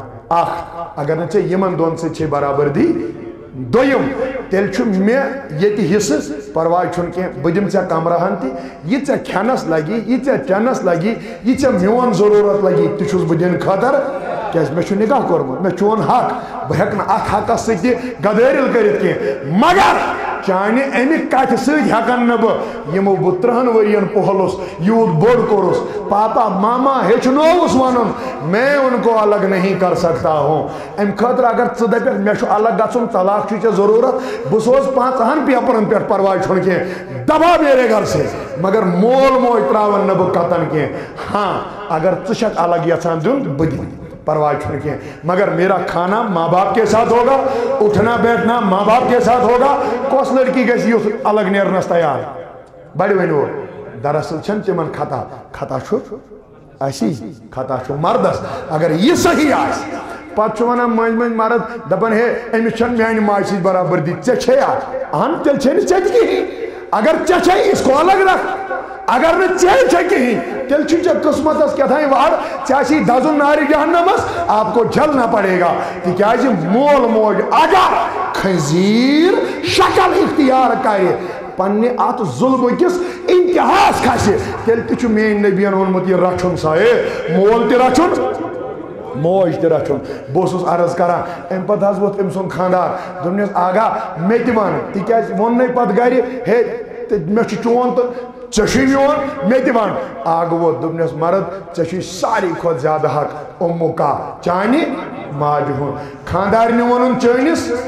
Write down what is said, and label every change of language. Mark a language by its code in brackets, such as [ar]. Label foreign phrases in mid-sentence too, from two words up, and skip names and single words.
[ks] اکھ اگر نہٕ ژےٚ یِمن دۄن سۭتۍ چھے برابردی دوٚیِم تیٚلہِ چھُ مےٚ ییٚتہِ حصہٕ پرواے چھُنہٕ کینٛہہ بہٕ دِمہٕ ژےٚ کمرٕہن تہِ یہِ ژےٚ کھٮ۪نس لگی یہِ ژےٚ چٮ۪نس لگی یہِ ژےٚ میون ضروٗرت لگی تہِ چھُس بہٕ دِنہٕ خٲطرٕ کیازِ مےٚ چھُ نکاح کوٚرمُت مےٚ چون حق بہٕ ہٮ۪کہٕ نہٕ اتھ حقس سۭتۍ تہِ گدٲرِل کٔرِتھ کینٛہہ مگر چانہِ امہِ کتھِ سۭتۍ ہٮ۪کن نہٕ بہٕ یِمو بہٕ 30 ؤرین پوہلُس یوٗت بوٚڑ کوٚرُس پاپا ماما ہیٚچھنووُس ونُن [ur] میں ان کو الگ نہیں کر سکتا ہوں [ks] امہِ خٲطرٕ اگر ژٕ دپکھ مےٚ چھُ الگ گژھُن طلاق چھُے ژےٚ ضروٗرت بہٕ سوزٕ 5 پیپرن پٮ۪ٹھ پرواے چھُنہٕ کینٛہہ دبا [ur] میرے گھر سے [ks] مگر مول موج تراون نہٕ بہٕ قطن کینٛہہ ہاں اگر ژٕ چھکھ الگ یژھان دیُن بہٕ دِمہٕ پرواہ چھُنہٕ کینٛہہ مگر [ur] میرا کھانا ماں باپ کے ساتھ ہوگا اٹھنا بیٹھنا ماں باپ کے ساتھ ہوگا [ks] کۄس لڑکی گژھِ یُتھ الگ نیرنس تیار بڑِ ؤنِو دراصل چھنہٕ تِمن خطا چھُ اسی خطا چھُ مردس اگر یہِ صحیح آسہِ پتہٕ چھُ ونان مٔنٛزۍ مٔنٛزۍ مرد دپان ہے أمِس چھنہٕ میانہِ ماجہِ سۭتۍ برابردی ژےٚ چھے اتھ اہن تیٚلہِ چھے نہٕ ژےٚ تہِ کِہیٖنۍ اگر ژےٚ چھے [ur] اس کو الگ رکھ [ks] اگر نہٕ ژےٚ چھے کِہیٖنۍ تیٚلہِ چھُ ژےٚ قٕسمتس کیٛاتھانۍ وار ژےٚ آسی دزُن نارِ جہنمس [ur] آپ کو جلنا پڑے گا [ks] تِکیازِ مول موج اگر خنزیٖر شکل اختیار کرِ پننہِ اتھ ظُلمہٕ کِس انتہاس کھسہِ تیٚلہِ تہِ چھُ میٲنۍ نبیَن ووٚنمُت یہِ رچھُن سا ہے مول تہِ رچھُن موج تہِ رچھُن بہٕ اوسُس عرض کران امہِ پتہٕ حظ ووت أمۍ سُنٛد خاندار دوٚپنس آگاہ مےٚ تہِ ون تِکیازِ ووٚننَے پتہٕ گرِ ہے مےٚ چھُ چون تہٕ ژےٚ چھُے میون مےٚ تہِ ون آگہٕ ووت دوٚپنس مرد ژےٚ چھُے ساروی کھۄتہٕ زیادٕ حق اُمُکا چانہِ ماجہِ ہُنٛد خاندارنہِ ووٚنُن چٲنِس